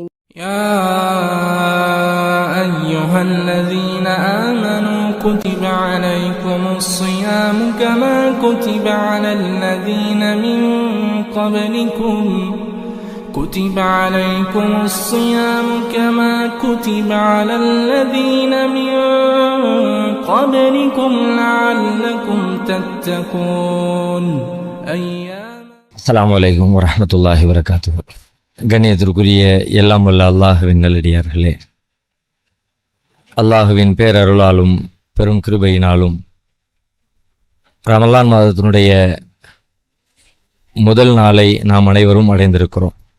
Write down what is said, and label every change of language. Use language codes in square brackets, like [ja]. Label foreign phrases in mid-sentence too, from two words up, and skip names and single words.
[ar] يا أيها الذين آمنوا كتب عليكم الصيام كما كتب على الذين من قبلكم لعلكم تتقون السلام عليكم ورحمة الله وبركاته. [ta] கண்ணியத்திற்குரிய எல்லாம் வல்ல அல்லாஹுவின் நல்லடியார்களே, அல்லாஹுவின் பேரருளாலும் பெரும் கிருபையினாலும் ரமலான் மாதத்தினுடைய முதல் நாளை நாம் அனைவரும் அடைந்திருக்கிறோம்.